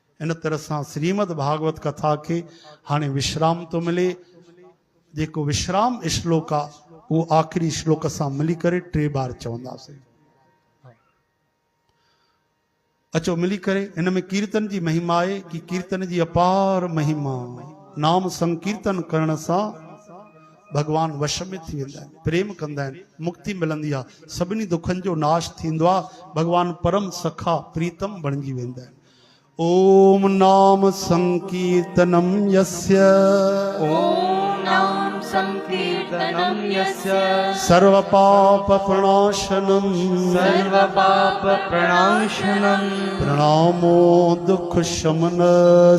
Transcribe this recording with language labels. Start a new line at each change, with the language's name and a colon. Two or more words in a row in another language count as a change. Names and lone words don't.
Sindhi: इन तरह सां श्रीमद भागवत कथा के हाणे विश्राम तो मिले। जेको विश्राम श्लोक आहे वो आखिरी श्लोक सां मिली करे 3 बार चवंदासीं। अचो मिली करे। इन में कीर्तन जी महिमा आहे कि कीर्तन जी अपार महिमा। नाम संकीर्तन करण सां भगवान वश में थी वेंदा आहिनि, प्रेम कंदा आहिनि, मुक्ति मिलंदी आहे, सभिनी दुखनि जो नाश थींदो आहे, भगवान परम सखा प्रीतम बणिजी वेंदा आहिनि।
Sanskrit: ओम नाम संकीर्तनम यस्य, ओम नाम संकीर्तनम यस्य सर्व पाप प्रणाशनम, सर्व पाप प्रणाशनम, प्रणामो दुख शमनस,